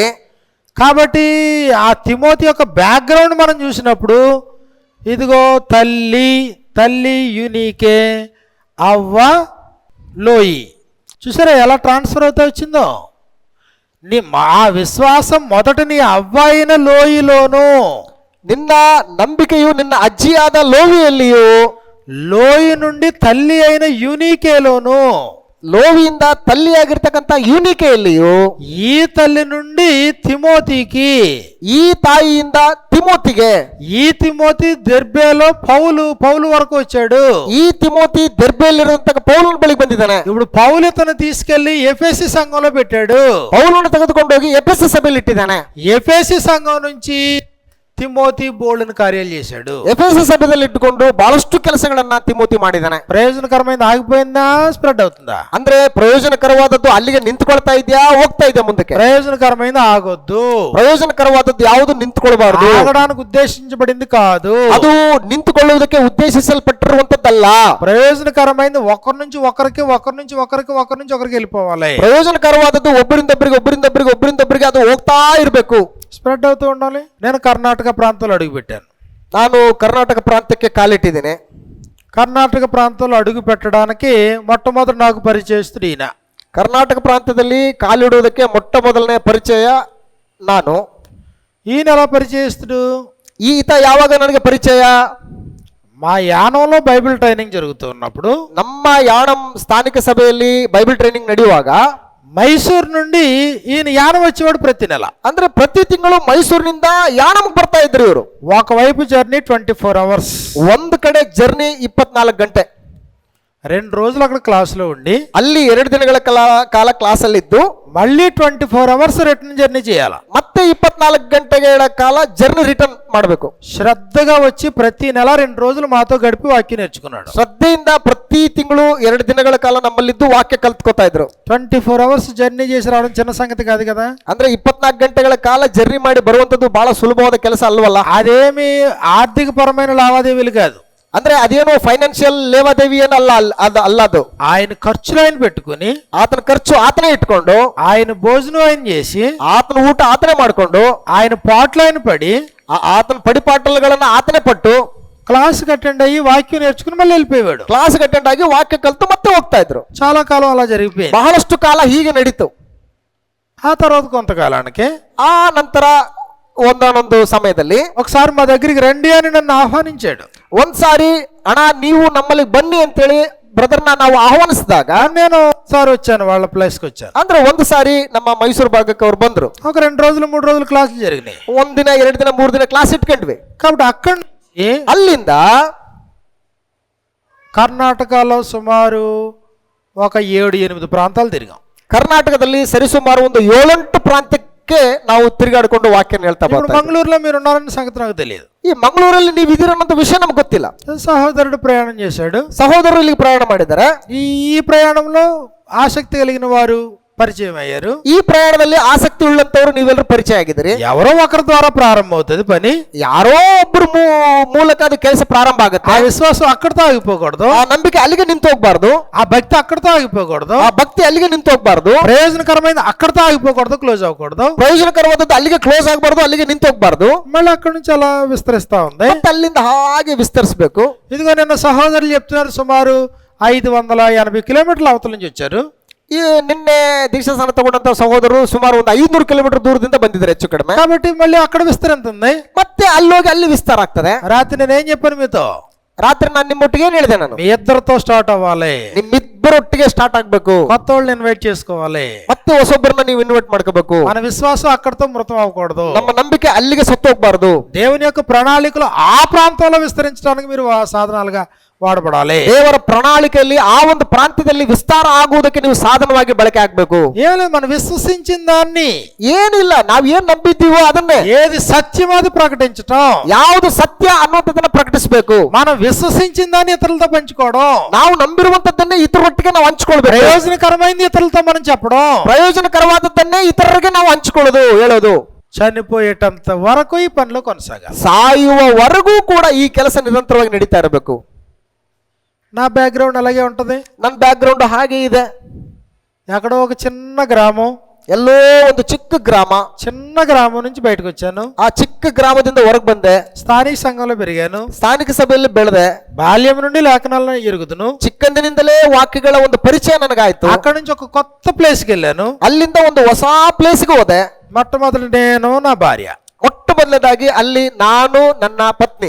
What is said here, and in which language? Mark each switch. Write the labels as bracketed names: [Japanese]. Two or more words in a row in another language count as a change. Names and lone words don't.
[Telugu] కాబట్టి ఆ తిమోతి యొక్క బ్యాక్గ్రౌండ్ మనం చూసినప్పుడు, ఇదిగో తల్లి యూనీకే, అవ్వ లోయి. చూసారా ఎలా ట్రాన్స్ఫర్ అవుతా వచ్చిందో? ఆ విశ్వాసం మొదట నీ అవ్వైన లోయలోను, [Kannada] ನಿನ್ನ ನಂಬಿಕೆಯು ನಿನ್ನ ಅಜ್ಜಿಯಾದ ಲೋವಿಯಲ್ಲಿಯೂ, [Telugu] లోయ నుండి తల్లి అయిన యూనికేలోను, [Kannada] ಲೋವಿಯಿಂದ ತಲ್ಲಿಯಾಗಿರ್ತಕ್ಕಂಥ ಯೂನಿಕೆಯಲ್ಲಿಯೂ, [Telugu] ఈ తల్లి నుండి తిమోతికి, [Kannada] ಈ ತಾಯಿಯಿಂದ ತಿಮೋತಿಗೆ, [Telugu] ఈ తిమోతి దెర్బేలో పౌలు వరకు వచ్చాడు. [Kannada] ಈ ತಿಮೋತಿ ದೆರ್ಬೆಯಲ್ಲಿರುವಂತಹ ಪೌಲನ ಬಳಿಗೆ ಬಂದಿದ್ದಾನೆ. [Telugu] ఇప్పుడు పౌలు ఇతను తీసుకెళ్లి ఎఫెసి సంఘంలో పెట్టాడు. [Kannada] ಪೌಲನ ತೆಗೆದುಕೊಂಡು ಹೋಗಿ ಎಫೆಸ ಸಭೆಯಲ್ಲಿ ಇಟ್ಟಿದ್ದಾನೆ. [Telugu] ఎఫెసి సంఘం నుంచి తిమోతి బోల్డెన్ కార్యాలు చేశాడు. [Kannada] ಎಫೆಸ ಸಭೆಯಲ್ಲಿ ಇಟ್ಟುಕೊಂಡು ಬಹಳಷ್ಟು ಕೆಲಸಗಳನ್ನ ತಿಮೋತಿ ಮಾಡಿದ್ದಾನೆ. [Telugu] ప్రయోజనకరమైన ఆగిపోయిందా, స్ప్రెడ్ అవుతుందా? [Kannada] ಅಂದ್ರೆ ಪ್ರಯೋಜನಕರವಾದದ್ದು ಅಲ್ಲಿಗೆ ನಿಂತ್ಕೊಳ್ತಾ ಇದೆಯಾ, ಹೋಗ್ತಾ ಇದೆ ಮುಂದಕ್ಕೆ? [Telugu] ప్రయోజనకరమైన ఆగొద్దు. [Kannada] ಪ್ರಯೋಜನಕರವಾದದ್ದು ಯಾವುದು ನಿಂತ್ಕೊಳ್ಬಾರ್ದು. [Telugu] ఆగడానికి ఉద్దేశించబడింది కాదు. [Kannada] ಅದು ನಿಂತುಕೊಳ್ಳುವುದಕ್ಕೆ ಉದ್ದೇಶಿಸಲ್ಪಟ್ಟಿರುವಂತದ್ದಲ್ಲ. [Telugu] ప్రయోజనకరమైనది ఒకరి నుంచి ఒకరికి వెళ్ళిపోవాలి. [Kannada] ಪ್ರಯೋಜನಕರವಾದದ್ದು ಒಬ್ಬರಿಂದೊಬ್ಬರಿಗೆ ಅದು ಹೋಗ್ತಾ ಇರಬೇಕು, [Telugu] స్ప్రెడ్ అవుతూ ఉండాలి. నేను కర్ణాటక ప్రాంతంలో అడుగు పెట్టాను. [Kannada] ನಾನು ಕರ್ನಾಟಕ ಪ್ರಾಂತ್ಯಕ್ಕೆ ಕಾಲಿಟ್ಟಿದ್ದೇನೆ. [Telugu] కర్ణాటక ప్రాంతంలో అడుగు పెట్టడానికి మొట్టమొదటి నాకు పరిచయస్తుడు ఈయన. [Kannada] ಕರ್ನಾಟಕ ಪ್ರಾಂತ್ಯದಲ್ಲಿ ಕಾಲಿಡುವುದಕ್ಕೆ ಮೊಟ್ಟ ಮೊದಲನೇ ಪರಿಚಯ ನಾನು. [Telugu] ఈయన ఎలా పరిచయస్తుడు? [Kannada] ಈತ ಯಾವಾಗ ನನಗೆ ಪರಿಚಯ? [Telugu] మా యానంలో బైబిల్ ట్రైనింగ్ జరుగుతున్నప్పుడు, [Kannada] ನಮ್ಮ ಯಾಣಂ ಸ್ಥಾನಿಕ ಸಭೆಯಲ್ಲಿ ಬೈಬಲ್ ಟ್ರೈನಿಂಗ್ ನಡೆಯುವಾಗ [Telugu] మైసూరు నుండి ఈయన యానం వచ్చేవాడు ప్రతి నెల. [Kannada] ಅಂದ್ರೆ ಪ್ರತಿ ತಿಂಗಳು ಮೈಸೂರಿನಿಂದ ಯಾಣಂಗೆ ಬರ್ತಾ ಇದ್ರು ಇವರು. [Telugu] ఒకవైపు [English] journey 24 hours, [Kannada] ಒಂದು ಕಡೆ ಜರ್ನಿ 24 ಗಂಟೆ. [Telugu] 2 రోజులు అక్కడ క్లాసులో ఉండి [Kannada] ಅಲ್ಲಿ 2 ದಿನಗಳ ಕಾಲ ಕ್ಲಾಸ್ ಅಲ್ಲಿ ಇದ್ದು [Telugu] మళ్ళీ [English] 24 hours return journey [Telugu] చేయాల. [Kannada] ಮತ್ತೆ 24 ಗಂಟೆಗಳ ಕಾಲ [English] journey return [Kannada] ಮಾಡಬೇಕು. [Telugu] శ్రద్ధగా వచ్చి ప్రతి నెల 2 రోజులు మాతో గడిపి వాక్యం నేర్చుకున్నాడు. [Kannada] ಶ್ರದ್ಧೆಯಿಂದ ಪ್ರತಿ ತಿಂಗಳು 2 ದಿನಗಳ ಕಾಲ ನಮ್ಮಲ್ಲಿದ್ದು ವಾಕ್ಯ ಕಲ್ತ್ಕೋತಾ ಇದ್ರು. [English] 24 hours journey [Telugu] చేసి రావడం చిన్న సంగతి కాదు కదా. [Kannada] ಅಂದ್ರೆ 24 ಗಂಟೆಗಳ ಕಾಲ ಜರ್ನಿ ಮಾಡಿ ಬರುವಂತದ್ದು ಬಹಳ ಸುಲಭವಾದ ಕೆಲಸ ಅಲ್ವಲ್ಲ. [Telugu] అదేమి ఆర్థిక పరమైన లావాదేవీలు కాదు. [Kannada] ಅಂದ್ರೆ ಅದೇನು ಫೈನಾನ್ಷಿಯಲ್ ಲೇವಾದೇವಿ ಏನಲ್ಲ, ಅಲ್ಲ ಅದು. [Telugu] ఆయన ఖర్చులు ఆయన పెట్టుకుని, [Kannada] ಆತನ ಖರ್ಚು ಆತನೇ ಇಟ್ಕೊಂಡು, [Telugu] ఆయన భోజనం ఆయన చేసి, [Kannada] ಆತನ ಊಟ ಆತನೇ ಮಾಡ್ಕೊಂಡು, [Telugu] ఆయన పాటలు ఆయన పడి, [Kannada] ಆತನ ಪಡಿಪಾಟಲುಗಳನ್ನ ಆತನೇ ಪಟ್ಟು [Telugu] క్లాస్కి అటెండ్ అయ్యి వాక్యం నేర్చుకుని మళ్ళీ వెళ్ళిపోయాడు. [English] class attend [Kannada] ಆಗಿ ವಾಕ್ಯ ಕಲ್ತು ಮತ್ತೆ ಹೋಗ್ತಾ ಇದ್ರು. [Telugu] చాలా కాలం అలా జరిగిపోయింది. [Kannada] ಬಹಳಷ್ಟು ಕಾಲ ಹೀಗೆ ನಡೀತು. [Telugu] ఆ తర్వాత కొంతకాలానికి, [Kannada] ಆ ನಂತರ ಒಂದಾನೊಂದು ಸಮಯದಲ್ಲಿ [Telugu] ఒకసారి మా దగ్గరికి రండి అని నన్ను ఆహ్వానించాడు. [Kannada] ಒಂದ್ಸಾರಿ ಅಣ್ಣ ನೀವು ನಮ್ಮಲ್ಲಿ ಬನ್ನಿ ಅಂತೇಳಿ ಬ್ರದರ್ನ ನಾವು ಆಹ್ವಾನಿಸಿದಾಗ [Telugu] నేను ఒకసారి వచ్చాను, వాళ్ళ ప్లేస్కి వచ్చాను. [Kannada] ಅಂದ್ರೆ ಒಂದು ಸಾರಿ ನಮ್ಮ ಮೈಸೂರು ಭಾಗಕ್ಕೆ ಅವ್ರು ಬಂದ್ರು. [Telugu] ఒక 2 రోజులు 3 రోజులు క్లాసులు జరిగినాయి. [Kannada] 1 ದಿನ 2 ದಿನ 3 ದಿನ ಕ್ಲಾಸ್ ಇಟ್ಕೊಂಡ್ವಿ. [Telugu] కాబట్టి అక్కడి నుంచి [Kannada] ಅಲ್ಲಿಂದ [Telugu] కర్ణాటకలో సుమారు ఒక 7-8 ప్రాంతాలు తిరిగాం. [Kannada] ಕರ್ನಾಟಕದಲ್ಲಿ ಸರಿಸುಮಾರು ಒಂದು 7-8 ಪ್ರಾಂತ್ಯಕ್ಕೆ ನಾವು ತಿರುಗಾಡಿಕೊಂಡು ವಾಕ್ಯನ ಹೇಳ್ತಾ [Telugu] ఇప్పుడు [Kannada] ಬರ್ತಾ ಇದ್ವಿ. [Telugu] మంగళూరులో మీరు ఉన్నారన్న సంగతి నాకు తెలియదు. [Kannada] ಈ ಮಂಗಳೂರಲ್ಲಿ ನೀವು ಇದೀರನ್ನೋ ವಿಷಯ ನಮ್ಗೆ ಗೊತ್ತಿಲ್ಲ. [Telugu] సహోదరుడు ప్రయాణం చేశాడు. [Kannada] ಸಹೋದರರು ಇಲ್ಲಿಗೆ ಪ್ರಯಾಣ ಮಾಡಿದ್ದಾರೆ. [Telugu] ఈ ప్రయాణంలో ఆసక్తి కలిగిన వారు పరిచయం అయ్యారు. [Kannada] ಈ ಪ್ರಯಾಣದಲ್ಲಿ ಆಸಕ್ತಿ ಉಳ್ಳಂತವ್ರು ನೀವೆಲ್ಲರೂ ಪರಿಚಯ ಆಗಿದ್ದೀರಿ. [Telugu] ఎవరో ఒకరి ద్వారా ప్రారంభం అవుతుంది పని. [Kannada] ಯಾರೋ ಒಬ್ಬರು ಮೂಲಕ ಅದು ಕೆಲಸ ಪ್ರಾರಂಭ ಆಗುತ್ತೆ. [Telugu] ఆ విశ్వాసం అక్కడితో ఆగిపోకూడదు. [Kannada] ಆ ನಂಬಿಕೆ ಅಲ್ಲಿಗೆ ನಿಂತು ಹೋಗ್ಬಾರ್ದು. [Telugu] ఆ భక్తి అక్కడితో ఆగిపోకూడదు. [Kannada] ಆ ಭಕ್ತಿ ಅಲ್ಲಿಗೆ ನಿಂತು ಹೋಗ್ಬಾರ್ದು. [Telugu] ప్రయోజనకరమైన అక్కడితో ఆగిపోకూడదు, క్లోజ్ అవ్వకూడదు. [Kannada] ಪ್ರಯೋಜನಕರವಾದದ್ದು ಅಲ್ಲಿಗೆ ಕ್ಲೋಸ್ ಆಗಬಾರ್ದು, ಅಲ್ಲಿಗೆ ನಿಂತು ಹೋಗ್ಬಾರ್ದು. [Telugu] మళ్ళీ అక్కడి నుంచి అలా విస్తరిస్తా ఉంది. [Kannada] ಮತ್ತೆ ಅಲ್ಲಿಂದ ಹಾಗೆ ವಿಸ್ತರಿಸಬೇಕು. [Telugu] ఇదిగో నిన్న సహోదరులు చెప్తున్నారు, సుమారు 580 కిలోమీటర్ల అవతల నుంచి వచ్చారు. [Kannada] ಈ ನಿನ್ನೆ ದೀಕ್ಷಾಸ್ನಾನ ತಗೊಂಡಂತ ಸಹೋದರರು ಸುಮಾರು ಒಂದು 500 ಕಿಲೋಮೀಟರ್ ದೂರದಿಂದ ಬಂದಿದ್ದಾರೆ ಹೆಚ್ಚು ಕಡಿಮೆ. [Telugu] కాబట్టి మళ్ళీ అక్కడ విస్తరింతుంది. [Kannada] ಮತ್ತೆ ಅಲ್ಲೋಗಿ ಅಲ್ಲಿ ವಿಸ್ತಾರ ಆಗ್ತದೆ. [Telugu] రాత్రి నేనేం చెప్పాను మీతో? [Kannada] ರಾತ್ರಿ ನಾನು ನಿಮ್ಮೊಟ್ಟಿಗೆ ಏನ್ ಹೇಳಿದೆ? ನಾನು [Telugu] మీ ఇద్దరితో స్టార్ట్ అవ్వాలి. [Kannada] ನಿಮ್ಮಿಬ್ಬರೊಟ್ಟಿಗೆ ಸ್ಟಾರ್ಟ್ ಆಗ್ಬೇಕು. [Telugu] కొత్త వాళ్ళని ఇన్వైట్ చేసుకోవాలి. [Kannada] ಮತ್ತೆ ಹೊಸೊಬ್ಬರನ್ನ ನೀವು ಇನ್ವೈಟ್ ಮಾಡ್ಕೋಬೇಕು. [Telugu] మన విశ్వాసం అక్కడితో మృతం అవ్వకూడదు. [Kannada] ನಮ್ಮ ನಂಬಿಕೆ ಅಲ್ಲಿಗೆ ಸತ್ತು ಹೋಗ್ಬಾರ್ದು. [Telugu] దేవుని యొక్క ప్రణాళికలు ఆ ప్రాంతంలో విస్తరించడానికి మీరు సాధనాలుగా వాడబడాలి. [Kannada] ದೇವರ ಪ್ರಣಾಳಿಕೆಯಲ್ಲಿ ಆ ಒಂದು ಪ್ರಾಂತ್ಯದಲ್ಲಿ ವಿಸ್ತಾರ ಆಗುವುದಕ್ಕೆ ನೀವು ಸಾಧನವಾಗಿ ಬಳಕೆ ಆಗ್ಬೇಕು. [Telugu] ఏం లేదు, మనం విశ్వసించిన దాన్ని, [Kannada] ಏನಿಲ್ಲ, ನಾವ್ ಏನ್ ನಂಬಿದ್ದೀವೋ ಅದನ್ನೇ, [Telugu] ఏది సత్యం అది ప్రకటించటం. [Kannada] ಯಾವುದು ಸತ್ಯ ಅನ್ನುವಂಥದ್ದನ್ನ ಪ್ರಕಟಿಸಬೇಕು. [Telugu] మనం విశ్వసించిన దాన్ని ఇతరులతో పంచుకోవడం. [Kannada] ನಾವು ನಂಬಿರುವಂತದ್ದನ್ನೇ ಇತರರೊಟ್ಟಿಗೆ ನಾವು ಹಂಚ್ಕೊಳ್ಬೇಕು. [Telugu] ప్రయోజనకరమైనది ఇతరులతో మనం చెప్పడం. [Kannada] ಪ್ರಯೋಜನಕರವಾದದ್ದನ್ನೇ ಇತರರಿಗೆ ನಾವು ಹಂಚಿಕೊಳ್ಳೋದು, ಹೇಳೋದು. [Telugu] చనిపోయేటంత వరకు ఈ పనిలో కొనసాగాలి. [Kannada] ಸಾಯುವವರೆಗೂ ಕೂಡ ಈ ಕೆಲಸ ನಿರಂತರವಾಗಿ ನಡೀತಾ ಇರಬೇಕು. [Telugu] నా బ్యాక్గ్రౌండ్ అలాగే ఉంటది. [Kannada] ನನ್ನ ಬ್ಯಾಕ್ ಗ್ರೌಂಡ್ ಹಾಗೆ ಇದೆ. [Telugu] ఎక్కడో ఒక చిన్న గ్రామం, [Kannada] ಎಲ್ಲೋ ಒಂದು ಚಿಕ್ಕ ಚಿಕ್ಕ ಗ್ರಾಮ. [Telugu] చిన్న గ్రామం నుంచి బయటకు వచ్చాను. [Kannada] ಆ ಚಿಕ್ಕ ಗ್ರಾಮದಿಂದ ಹೊರಗೆ ಬಂದೆ. [Telugu] స్థానిక సంఘంలో పెరిగాను. [Kannada] ಸ್ಥಾನಿಕ ಸಭೆಯಲ್ಲಿ ಬೆಳೆದೆ. [Telugu] బాల్యం నుండి లేఖనాలను ఎరుగుదును. [Kannada] ಚಿಕ್ಕಂದಿನಿಂದಲೇ ವಾಕ್ಯಗಳ ಒಂದು ಪರಿಚಯ ನನಗಾಯ್ತು. [Telugu] అక్కడ నుంచి ఒక కొత్త ప్లేస్కి వెళ్ళాను. [Kannada] ಅಲ್ಲಿಂದ ಒಂದು ಹೊಸ ಪ್ಲೇಸ್ಗೆ ಹೋದೆ. [Telugu] మొట్టమొదటి నేను నా భార్య, [Kannada] ಮೊಟ್ಟ ಮೊದಲನೇದಾಗಿ ಅಲ್ಲಿ ನಾನು ನನ್ನ ಪತ್ನಿ,